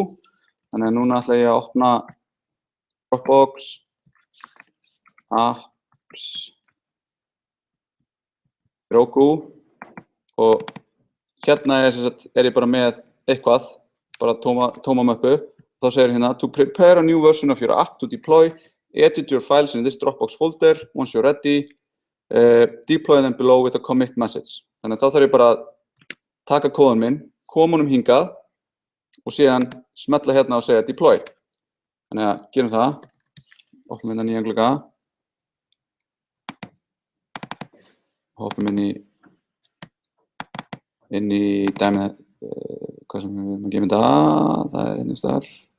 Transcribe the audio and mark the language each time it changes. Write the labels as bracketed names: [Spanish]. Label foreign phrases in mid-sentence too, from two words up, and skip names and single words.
[Icelandic] Þannig að núna ætla ég að opna Dropbox Apps Heroku og hérna er ég bara með eitthvað, bara tóma möppu. Þá segir hérna, [English] to prepare a new version of your app to deploy, edit your files in this Dropbox folder, once you're ready, deploy them below with a commit message. [Icelandic] Þannig að þá þarf ég bara að taka kóðan minn, koma honum hingað og síðan smella hérna og segja deploy. Þannig að gerum það, opnum hérna nýjan glugga. Hoppum inn í dæmið, hvað sem við erum að gefa það er einhvers staðar.